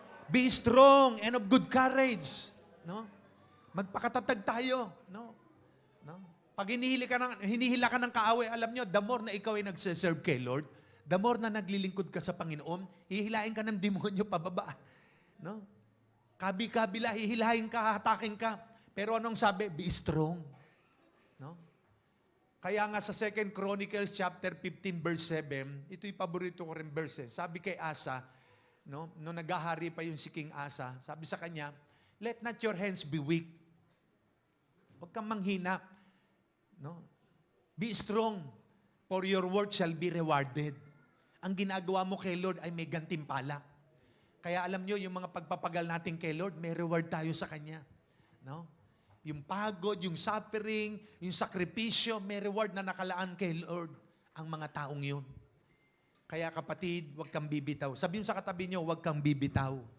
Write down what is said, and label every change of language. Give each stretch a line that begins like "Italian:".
English: Be strong and of good courage.
Filipino: No? Magpakatatag tayo. No? No? Pag hinihila ka ng kaaway, alam nyo, the more na ikaw ay nagsiserve kay Lord, the more na naglilingkod ka sa Panginoon, hihilain ka ng demonyo pababa. No? Kabi-kabila, hihilahin ka, hatakin ka. Pero anong sabi?
English: Be strong.
Filipino: No? Kaya nga sa 2 Chronicles chapter 15 verse 7, ito'y paborito ko rin verse. Sabi kay Asa, no, nung naghahari pa yung si King Asa, sabi sa kanya,
English: let not your hands be weak.
Filipino: Huwag kang manghina. No?
English: Be strong, for your work shall be rewarded.
Filipino: Ang ginagawa mo kay Lord ay may gantimpala. Kaya alam nyo, yung mga pagpapagal natin kay Lord, may reward tayo sa Kanya. No? Yung pagod, yung suffering, yung sakripisyo, may reward na nakalaan kay Lord ang mga taong yun. Kaya kapatid, huwag kang bibitaw. Sabihin sa katabi nyo, huwag kang bibitaw.